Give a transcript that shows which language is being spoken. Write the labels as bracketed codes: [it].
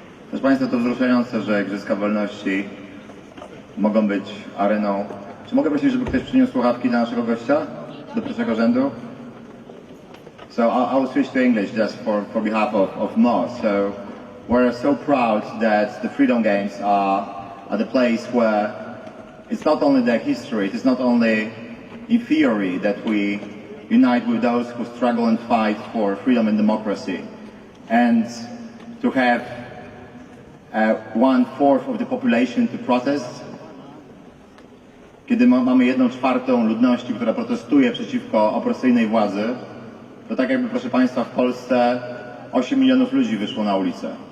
[pl] Proszę Państwa, to wzruszające, że Igrzyska Wolności mogą być areną. Czy mogę prosić, żeby ktoś przyniósł słuchawki dla naszego gościa do pierwszego rzędu? [en] So I'll switch to English just for behalf of Mo. So we're so proud that the Freedom Games are the place where it's not only the history, it is not only in theory that we unite with those who struggle and fight for freedom and democracy. And to have 1/4 of the population to protest, [pl] kiedy mamy 1/4 ludności, która protestuje przeciwko opresyjnej władzy, to tak jakby, proszę Państwa, w Polsce 8 milionów ludzi wyszło na ulicę.